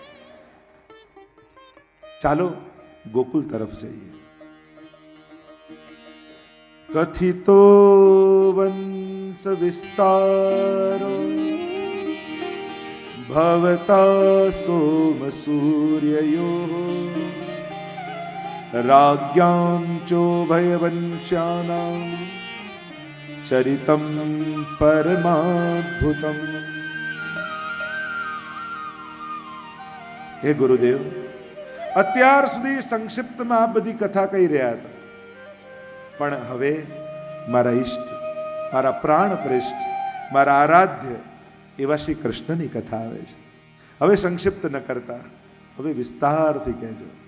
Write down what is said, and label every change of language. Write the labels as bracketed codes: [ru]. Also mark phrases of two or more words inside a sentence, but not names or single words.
[gu] ચાલો ગોકુલ તરફ જઈએ. [sa] કથિતો વંશ વિસ્તારો ભવતા સોમ સૂર્યયો राज्ञां चोभयवंश्यानां चरितं परमाद्भुतम्। हे गुरुदेव, [gu] અત્યાર સુધી સંક્ષિપ્તમાં આ બધી કથા કહી રહ્યા હતા, પણ હવે મારા ઈષ્ટ, મારા પ્રાણ પ્રેષ્ઠ, મારા આરાધ્ય એવા શ્રી કૃષ્ણની કથા આવે છે. હવે સંક્ષિપ્ત ન કરતા, હવે વિસ્તારથી કહેજો.